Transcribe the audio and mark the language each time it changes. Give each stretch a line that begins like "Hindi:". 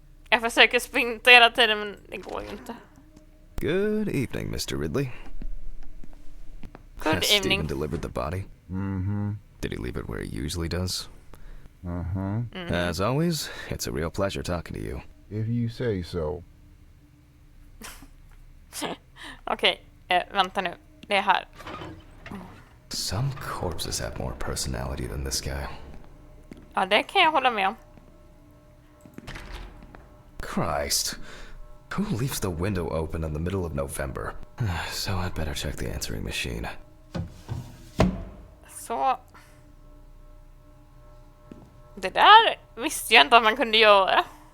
Swedish: Jag försöker sprinta hela tiden men det går ju inte.
English: Good evening, Mr. Ridley. Good Has evening. Stephen delivered the body? Did he leave it where he usually does? As always, it's a real pleasure talking to you. If you say so.
Swedish: Okej, vänta nu. Det är här.
English: Some corpses have more personality than this guy.
Swedish: Ja, det kan jag hålla med om.
English: Christ. Who leaves the window open in the middle of November? So I'd better check the answering machine.
Swedish: Så. Det där visste jag inte att man kunde göra.